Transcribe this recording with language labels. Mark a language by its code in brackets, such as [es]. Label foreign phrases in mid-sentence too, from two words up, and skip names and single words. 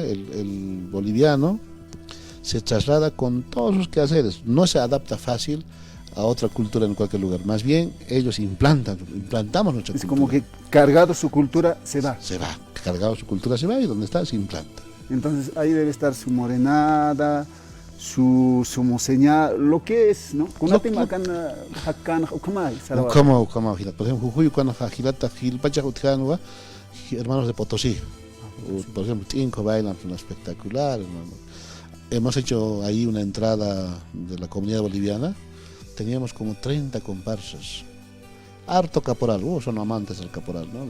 [es] El boliviano se traslada con todos sus quehaceres, no se adapta fácil a otra cultura en cualquier lugar. Más bien, ellos implantamos nuestra cultura. Es como que cargado su cultura se va. Se va, cargado su cultura se va, y donde está se implanta. Entonces ahí debe estar su morenada, su señal, lo que es, ¿no? [ay] Kunati makana hakan ukamay sarawak. Ukama, [es] por ejemplo, Jujuy cuando [ay] Hilata Hilpacha Utjanua, [es] hermanos de Potosí. Por ejemplo, Tinco bailan espectacular, hermano. Hemos hecho ahí una entrada de la comunidad boliviana. Teníamos como 30 comparsas. Harto caporal, son amantes del caporal, ¿no?